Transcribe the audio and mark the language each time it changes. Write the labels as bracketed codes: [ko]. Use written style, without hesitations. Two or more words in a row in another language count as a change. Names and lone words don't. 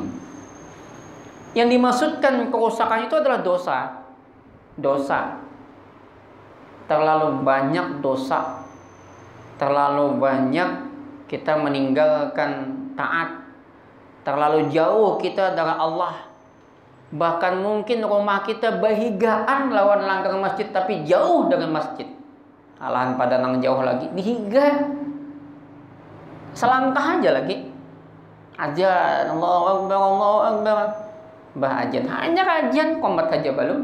[id] Yang dimaksudkan kerusakan itu adalah dosa. Dosa. Terlalu banyak dosa. Terlalu banyak kita meninggalkan taat. Terlalu jauh kita dari Allah. [bjn] Bahkan mungkin rumah kita bahigaan lawan langgar masjid, tapi jauh dari masjid. Alahan pada nang jauh lagi, dihiga. [id] Selangkah aja lagi. [ar] أذان، الله أكبر، الله أكبر. [bjn] Bah ajan, hanya kajian, komat aja belum.